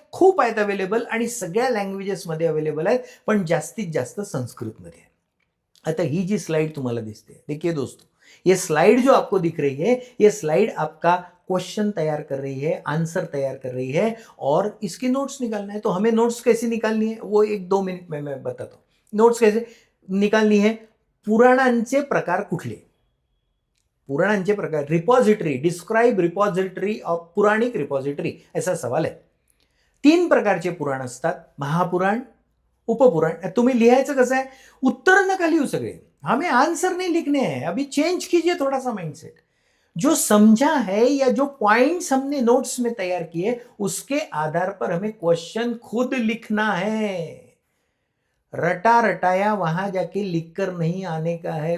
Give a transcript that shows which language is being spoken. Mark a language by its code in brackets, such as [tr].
[mr] खूप आहेत अवेलेबल आणि सगळ्या लँग्वेजेसमध्ये अवेलेबल आहेत, पण जास्तीत जास्त संस्कृतमध्ये आहे. आता ही जी स्लाइड तुम्हाला दिसते, [hi] देखिए दोस्तों, ये स्लाइड जो आपको दिख रही है, ये स्लाइड आपका क्वेश्चन तैयार कर रही है, आंसर तैयार कर रही है, और इसकी नोट्स निकालना है. तो हमें नोट्स कैसे निकालनी है वो 1-2 मिनिट में मैं बताता हूँ. नोट्स कैसे निकालनी है? [mr] पुराणांचे प्रकार कुठले? पुराणांचे प्रकार. Repository, [en] describe repository of Puranic repository, [mr] ऐसा सवाल आहे. 3 प्रकारचे पुराण असतात, महापुराण, उपपुराण. तुम्ही लिहायचं कसं आहे? उत्तर नका लिहू सगळे, [hi] हमें आंसर नहीं लिखने हैं. अभी चेंज कीजिए थोड़ा सा माइंडसेट. जो समझा है या जो पॉइंट्स हमने नोट्स में तैयार किए, उसके आधार पर हमें क्वेश्चन खुद लिखना है. रटा रटाया वहां जाके लिख कर नहीं आने का है.